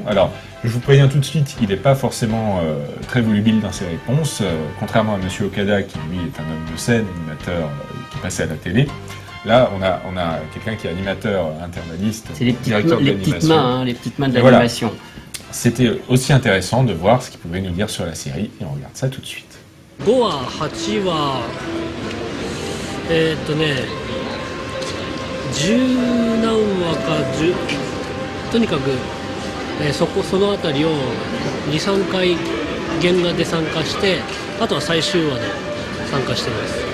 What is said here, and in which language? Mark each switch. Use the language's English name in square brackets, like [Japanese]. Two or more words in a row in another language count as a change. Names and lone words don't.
[French] Alors, je vous préviens tout de suite, il n'est pas forcément très volubile dans ses réponses, contrairement à Monsieur Okada, qui lui est un homme de scène, animateur qui passait à la télé. Là, on a quelqu'un qui est animateur internaliste, C'est les directeur de petites l'animation. mains, les petites mains de Et voilà. l'animation. C'était aussi intéressant de voir ce qu'il pouvait nous dire sur la série, et on regarde ça tout de suite. [Japanese] 5 話8話十何話か10とにかく、そのあたりを 2,3 回原画で参加して、あとは最終話で参加してます。